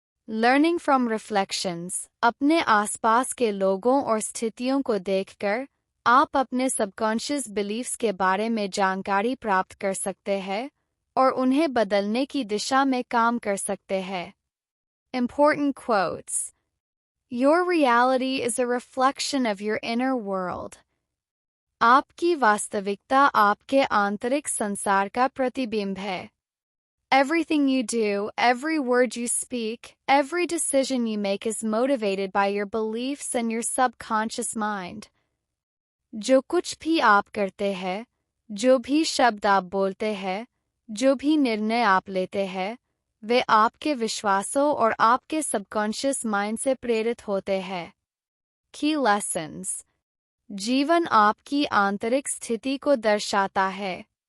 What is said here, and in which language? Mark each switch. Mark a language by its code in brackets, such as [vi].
[en] Learning from reflections. [hi] अपने आसपास के लोगों और स्थितियों को देखकर आप अपने सबकॉन्शियस बिलीफ्स के बारे में जानकारी प्राप्त कर सकते हैं और उन्हें बदलने की दिशा में काम कर सकते हैं। [en] Important quotes. Your reality is a reflection of your inner world. [hi] आपकी वास्तविकता आपके आंतरिक संसार का प्रतिबिंब है। [en] Everything you do, every word you speak, every decision you make is motivated by your beliefs and your subconscious mind. [hi] जो कुछ भी आप करते हैं, जो भी शब्द आप बोलते हैं, जो भी निर्णय आप लेते हैं, वे आपके विश्वासों और आपके सबकॉन्शियस माइंड से प्रेरित होते हैं। [en] Key lessons. [hi] जीवन आपकी आंतरिक स्थिति को दर्शाता है।